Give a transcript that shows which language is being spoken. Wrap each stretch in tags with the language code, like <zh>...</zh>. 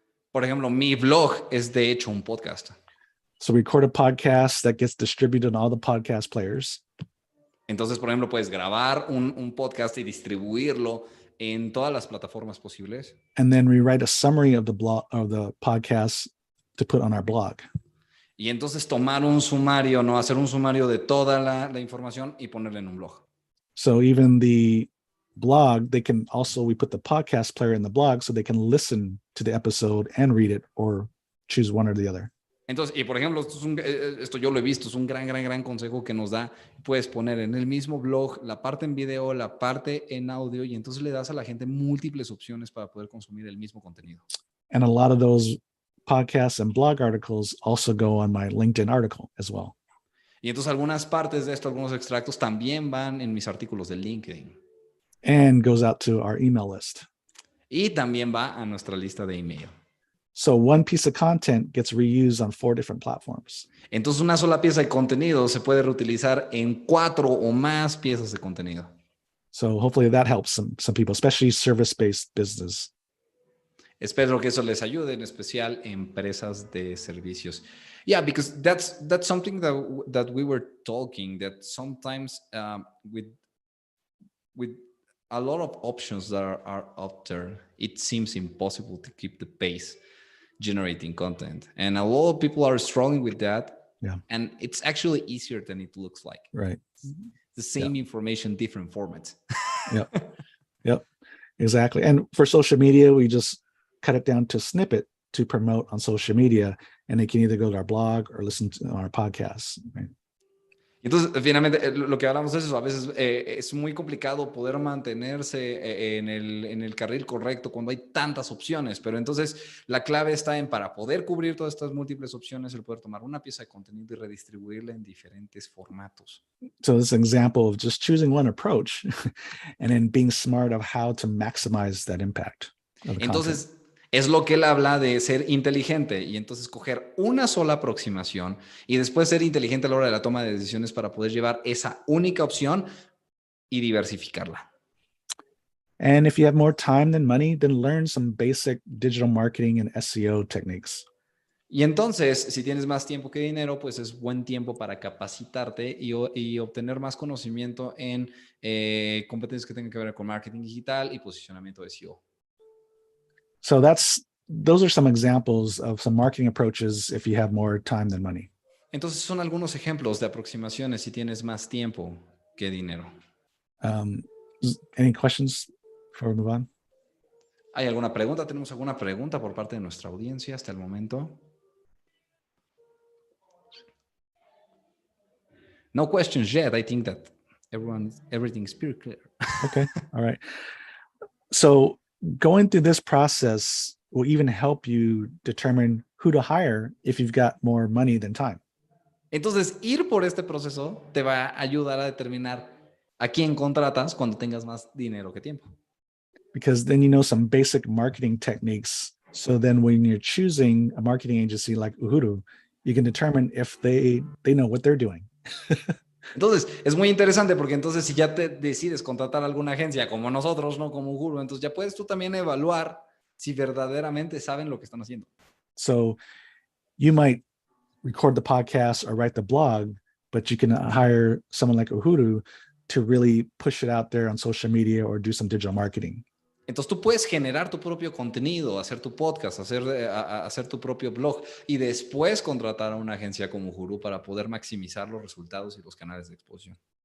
<es>Por ejemplo, mi blog es de hecho un podcast.</es> <en>So we record a podcast that gets distributed on all the podcast players.</en> <es>Entonces, por ejemplo, puedes grabar un podcast y distribuirlo en todas las plataformas posibles.</es> <en>And then we write a summary of the blog of the podcast to put on our blog.</en> <es>Y entonces tomar un sumario, ¿no? Hacer un sumario de toda la información y ponerla en un blog.</es> <en>So even the blog, we put the podcast player in the blog so they can listen to the episode and read it or choose one or the other.</en> <es>Entonces, y por ejemplo, esto yo lo he visto, es un gran consejo que nos da. Puedes poner en el mismo blog la parte en video, la parte en audio, y entonces le das a la gente múltiples opciones para poder consumir el mismo contenido.</es> <en>And a lot of those podcasts and blog articles also go on my LinkedIn article as well.</en> <es>Y entonces algunas partes de esto, algunos extractos también van en mis artículos de LinkedIn.</es> <en>And goes out to our email list.</en> <es>Y también va a nuestra lista de email.</es> <en>So one piece of content gets reused on 4 different platforms.</en> <es>Entonces una sola pieza de contenido se puede reutilizar en 4 o más piezas de contenido.</es> <en>So hopefully that helps some people, especially service-based business.</en> <es>Espero que eso les ayude, en especial empresas de servicios.</es> <en>Yeah, because that's something that we were talking, that sometimes with a lot of options that are out there, it seems impossible to keep the pace generating content. And a lot of people are struggling with that. Yeah. And it's actually easier than it looks like. Right. The same information, different formats. Yep. Exactly. And for social media, we just cut it down to a snippet to promote on social media, and they can either go to our blog or listen to our podcasts. Right?</en> <es>Entonces, finalmente, lo que hablamos es eso. A veces es muy complicado poder mantenerse en el carril correcto cuando hay tantas opciones, pero entonces la clave está en, para poder cubrir todas estas múltiples opciones, el poder tomar una pieza de contenido y redistribuirla en diferentes formatos.</es> <en>So this is an example of just choosing one approach and then being smart of how to maximize that impact.</en> <es>Entonces, es lo que él habla de ser inteligente y entonces coger una sola aproximación y después ser inteligente a la hora de la toma de decisiones para poder llevar esa única opción y diversificarla.</es> <en>And if you have more time than money, then learn some basic digital marketing and SEO techniques.</en> <es>Y entonces, si tienes más tiempo que dinero, pues es buen tiempo para capacitarte y obtener más conocimiento en competencias que tengan que ver con marketing digital y posicionamiento de SEO.</es> <en>So those are some examples of some marketing approaches if you have more time than money.</en> <es>Entonces son algunos ejemplos de aproximaciones si tienes más tiempo que dinero.</es> <en>Any questions before we move on?</en> <es>¿Hay alguna pregunta? ¿Tenemos alguna pregunta por parte de nuestra audiencia hasta el momento?</es> <en>No questions yet. I think that everything's pretty clear. Okay. All right. So going through this process will even help you determine who to hire if you've got more money than time.</en> <es>Entonces, ir por este proceso te va a ayudar a determinar a quién contratas cuando tengas más dinero que tiempo.</es> <en>Because then you know some basic marketing techniques So then when you're choosing a marketing agency like Uhuru, you can determine if they know what they're doing.</en> <es>Entonces, es muy interesante porque entonces si ya te decides contratar alguna agencia como nosotros, ¿no? Como Guru, entonces ya puedes tú también evaluar si verdaderamente saben lo que están haciendo.</es> <en>So you might record the podcast or write the blog, but you can hire someone like Uhuru to really push it out there on social media or do some digital marketing.</en> <es>Entonces tú puedes generar tu propio contenido, hacer tu podcast, hacer tu propio blog y después contratar a una agencia como Guru para poder maximizar los resultados y los canales de exposición.</es>